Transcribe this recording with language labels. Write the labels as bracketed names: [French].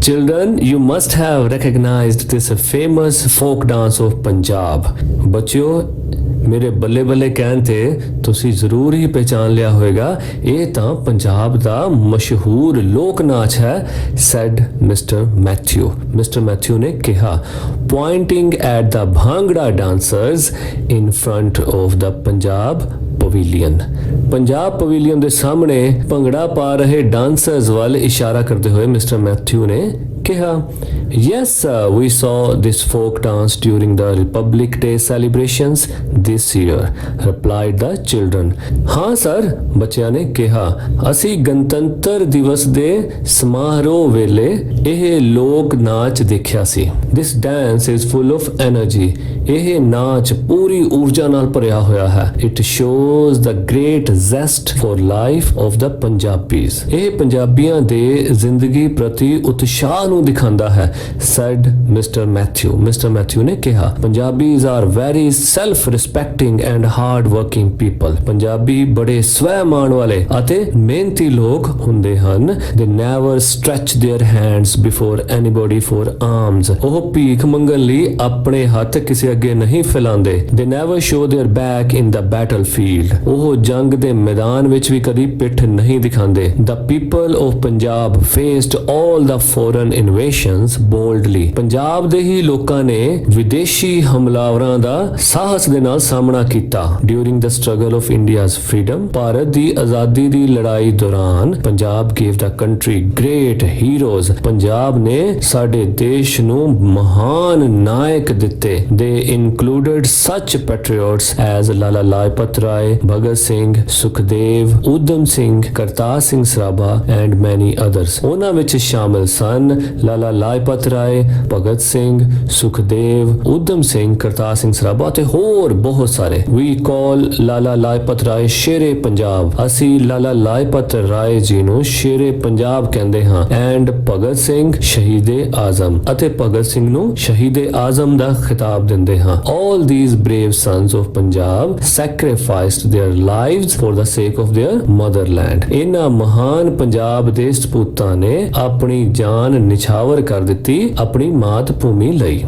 [English] Children, you must have recognized this famous folk dance of Punjab. [Punjabi] ਬੱਚਿਓ, ਮੇਰੇ ਬੱਲੇ ਬੱਲੇ ਕਹਿਣ ਤੇ ਤੁਸੀਂ ਜ਼ਰੂਰ ਹੀ ਪਹਿਚਾਨ ਲਿਆ ਹੋਵੇਗਾ, ਇਹ ਤਾਂ ਪੰਜਾਬ ਦਾ ਮਸ਼ਹੂਰ ਲੋਕ ਨਾਚ ਹੈ, [English] said Mr. Matthew [Punjabi] ਨੇ ਕਿਹਾ, [English] pointing at the Bhangra dancers in front of the Punjab pavilion. [Punjabi] Punjab pavilion ਦੇ ਸਾਹਮਣੇ ਭੰਗੜਾ ਪਾ ਰਹੇ ਡਾਂਸਰਸ ਵੱਲ ਇਸ਼ਾਰਾ ਕਰਦੇ ਹੋਏ ਮਿਸਟਰ ਮੈਥਿਊ ਨੇ ਕਿਹਾ, [English] yes we saw this folk dance during the Republic Day celebrations this year, replied the children. [Punjabi] ਹਾਂ ਸਰ, ਬੱਚਿਆਂ ਨੇ ਕਿਹਾ, ਅਸੀਂ ਗਣਤੰਤਰ ਦਿਵਸ ਦੇ ਸਮਾਰੋਹ ਵੇਲੇ ਇਹ ਲੋਕ ਨਾਚ ਦੇਖਿਆ ਸੀ। [English] This dance is full of energy. [Punjabi] ਇਹ ਨਾਚ ਪੂਰੀ ਊਰਜਾ ਨਾਲ ਭਰਿਆ ਹੋਇਆ ਹੈ। [English] It shows the great zest for life of the Punjabis. [Punjabi] ਇਹ ਪੰਜਾਬੀਆਂ ਦੇ ਜ਼ਿੰਦਗੀ ਪ੍ਰਤੀ ਉਤਸ਼ਾਹ ਨੂੰ ਦਿਖਾਉਂਦਾ ਹੈ, [English] said Mr. Matthew [Punjabi] ਨੇ ਕਿਹਾ, [English] Punjabis are very self-respecting and hard-working people. [Punjabi] Punjabi ਬੜੇ ਸਵੈ ਮਾਣ ਵਾਲੇ ਅਤੇ ਮਿਹਨਤੀ ਲੋਕ ਹੁੰਦੇ ਹਨ। [English] They never stretch their hands before anybody for alms. [Punjabi] ਉਹ ਭੀਖ ਮੰਗਣ ਲਈ ਆਪਣੇ ਹੱਥ ਕਿਸੇ ਅੱਗੇ ਨਹੀਂ ਫੈਲਾਉਂਦੇ। [English] They never show their back in the battlefield. [Punjabi] ਉਹ ਜੰਗ ਦੇ ਮੈਦਾਨ ਵਿੱਚ ਵੀ ਕਦੀ ਪਿੱਠ ਨਹੀਂ ਦਿਖਾਉਂਦੇ। [English] The people of Punjab faced all the foreign invasions boldly. [Punjabi] Punjab ਦੇ ਹੀ ਲੋਕਾਂ ਨੇ ਵਿਦੇਸ਼ੀ ਹਮਲਾਵਰਾਂ ਦਾ ਸਾਹਸ ਦੇ ਨਾਲ ਸਾਹਮਣਾ ਕੀਤਾ। [English] During the struggle of India's freedom, [Punjabi] Bharat ਦੀ ਆਜ਼ਾਦੀ ਦੀ ਲੜਾਈ ਦੌਰਾਨ [English] Punjab gave the country great heroes. [Punjabi] Punjab ਨੇ ਸਾਡੇ ਦੇਸ਼ ਨੂੰ ਮਹਾਨ ਨਾਇਕ ਦਿੱਤੇ। [English] They included such patriots as Lala Lajpat Rai, Bhagat Singh, Sukhdev, Udham Singh, Kartar Singh Sraba and many others. [Punjabi] ਉਹਨਾਂ ਵਿੱਚ ਸ਼ਾਮਲ ਸਨ ਲਾਲਾ ਲਾਜਪਤ ਰਾਏ, ਭਗਤ ਸਿੰਘ, ਸੁਖਦੇਵ, ਊਧਮ ਸਿੰਘ, ਕਰਤਾਰ ਸਿੰਘ ਸਰਾਭਾ ਅਤੇ ਹੋਰ ਬਹੁਤ ਸਾਰੇ। [English] We call [Punjabi] ਲਾਲਾ ਲਾਜਪਤ ਰਾਏ ਸ਼ੇਰੇ ਪੰਜਾਬ। ਅਸੀਂ ਲਾਲਾ ਲਾਜਪਤ ਰਾਏ ਜੀ ਨੂੰ ਸ਼ੇਰੇ ਪੰਜਾਬ ਕਹਿੰਦੇ ਹਾਂ। ਐਂਡ ਭਗਤ ਸਿੰਘ ਸ਼ਹੀਦੇ ਆਜ਼ਮ, ਅਤੇ ਭਗਤ ਸਿੰਘ ਨੂੰ ਸ਼ਹੀਦੇ ਆਜ਼ਮ ਦਾ ਖਿਤਾਬ ਦਿੰਦੇ ਹਾਂ। [English] All these brave sons of Punjab sacrificed their lives for the sake of their motherland. [Punjabi] ਇਹਨਾਂ ਮਹਾਨ ਪੰਜਾਬ ਦੇ ਸਪੂਤਾਂ ਨੇ ਆਪਣੀ ਜਾਨ ਨਿਛਾਵਰ ਕਰ ਦਿੱਤੀ ਆਪਣੀ ਮਾਤ ਭੂਮੀ ਲਈ।